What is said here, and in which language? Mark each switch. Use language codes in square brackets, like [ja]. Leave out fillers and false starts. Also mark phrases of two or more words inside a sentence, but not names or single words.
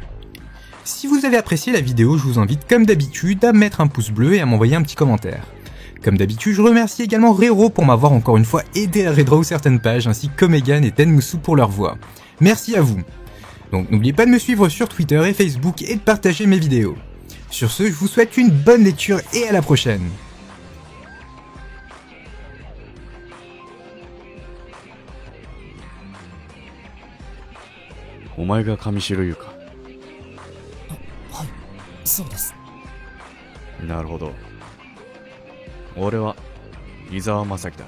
[fr] Si vous avez apprécié la vidéo, je vous invite comme d'habitude à mettre un pouce bleu et à m'envoyer un petit commentaire. Comme d'habitude, je remercie également Rero pour m'avoir encore une fois aidé à redraw certaines pages ainsi que Megan et Tenmusu pour leur voix. Merci à vous. Donc n'oubliez pas de me suivre sur Twitter et Facebook et de partager mes vidéos. Sur ce, je vous souhaite une bonne lecture et à la prochaine. [ja] お前が上白湯か。はい、そうです。なるほど。俺は伊沢正樹だ。